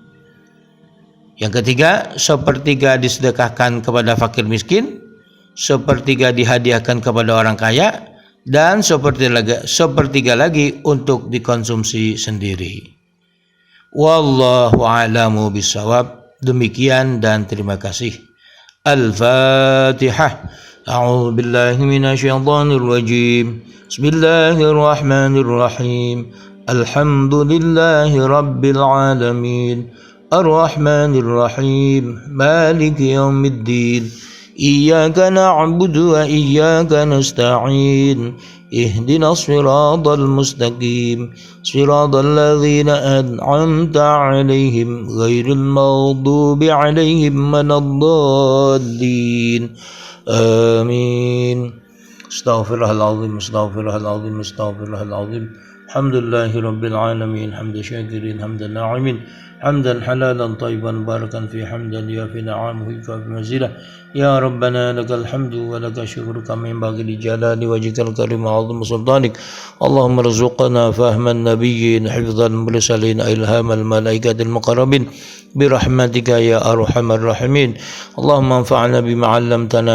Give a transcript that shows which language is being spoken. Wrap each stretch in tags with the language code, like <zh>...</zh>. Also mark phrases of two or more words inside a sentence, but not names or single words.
<id>Yang ketiga, sepertiga disedekahkan kepada fakir miskin, sepertiga dihadiahkan kepada orang kaya, dan sepertiga lagi untuk dikonsumsi sendiri.</id> <ar>والله أعلم بالصواب.</ar> <id>Demikian dan terima kasih. Al-Fatihah.</id> <ar>أعوذ بالله من الشيطان الرجيم. بسم الله الرحمن الرحيم الحمد لله رب العالمين. الرحمن الرحيم مالك يوم الدين. إياك نعبد وإياك نستعين. اهدنا الصراط المستقيم. صراط الذين أنعمت عليهم غير المغضوب عليهم ولا الضالين. Amin. أستغفر الله العظيم أستغفر الله العظيم أستغفر الله العظيم. الحمد لله رب العالمين حمدا شاكرين حمدا ناعمين. حمدا حلالا طيبا مباركا في حمدا يافي نعمه يكافئ مزيدا يا ربنا لك الحمد ولك الشكر كما ينبغي لجلال وجهك الكريم وعظيم سلطانك اللهم ارزقنا فهم النبيين حفظ المرسلين إلهام الملائكة المقربين برحمتك يا أرحم الراحمين اللهم انفعنا بما علمتنا</ar>